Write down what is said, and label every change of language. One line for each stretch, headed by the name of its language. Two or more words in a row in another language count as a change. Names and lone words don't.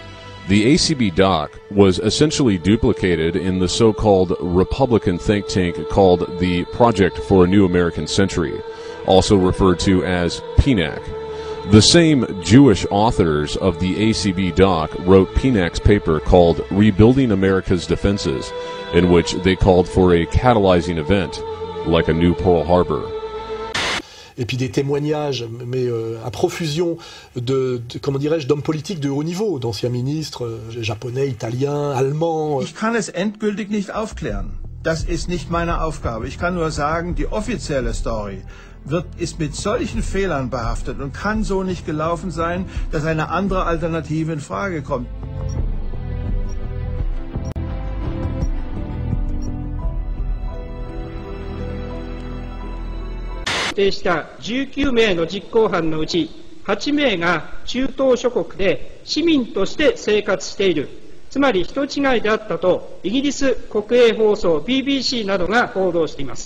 English: The ACB doc was essentially duplicated in the so-called Republican think tank called the Project for a New American Century, also referred to as PNAC. The same Jewish authors of the ACB doc wrote PNAC's paper called Rebuilding America's Defenses, in which they called for a catalyzing event, like a new Pearl Harbor.
French: Et puis des témoignages, mais à profusion comment dirais-je, d'hommes politiques de haut niveau, d'anciens ministres japonais, italiens, allemands.
German: Ich kann es endgültig nicht aufklären. Das ist nicht meine Aufgabe. Ich kann nur sagen, die offizielle Story ist mit solchen Fehlern behaftet und kann so nicht gelaufen sein, dass eine andere Alternative in Frage kommt.
Japanese: 定した19名の実行犯のうち8名が中東諸国で市民として生活している、つまり人違いであったとイギリス国営放送 BBC などが報道しています。